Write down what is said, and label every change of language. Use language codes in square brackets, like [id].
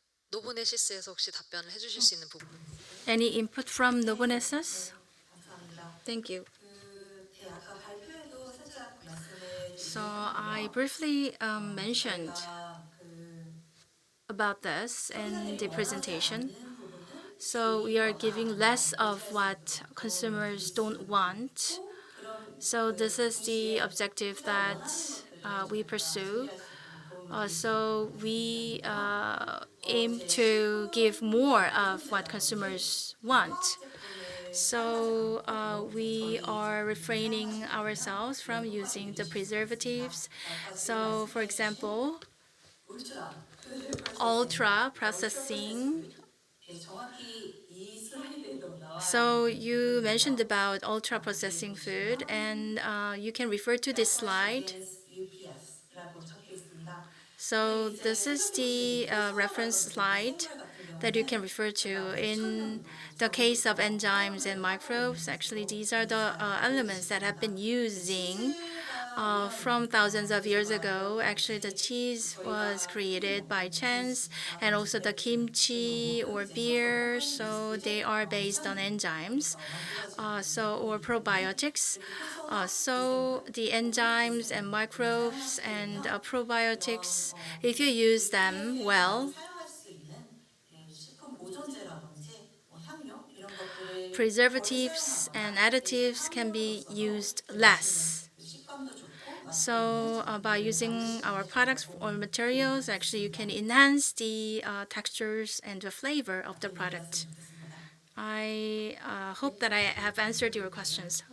[ko] 노보네시스에서 혹시 답변을 해주실 수 있는 부분? [en] Any input from Nobonesis? [ko] 감사합니다. [en] Thank you. [ko] 그 아까 발표에도 살짝 말씀을 [en] So I briefly mentioned about this in the presentation. So we are giving less of what consumers don't want. So this is the objective that we pursue. So we aim to give more of what consumers want. So we are refraining ourselves from using the preservatives. So for example, ultra processing. [ko] 정확히 이 슬라이드에도 나와 [en] So you mentioned about ultra processing food, and you can refer to this slide. [ko] UPS라고 적혀 있습니다. [en] So this is the reference slide that you can refer to. In the case of enzymes and microbes, actually these are the elements that have been using from thousands of years ago. Actually, the cheese was created by chance, and also the kimchi or beer. So they are based on enzymes, or probiotics. So the enzymes and microbes and probiotics, if you use them well, [ko] 사용할 수 있는 식품 보존제라든지 향료 이런 것들을 [en] preservatives and additives can be used less. [ko] 식감도 좋고 [en] So by using our products or materials, actually you can enhance the textures and the flavor of the product. I hope that I have answered your questions.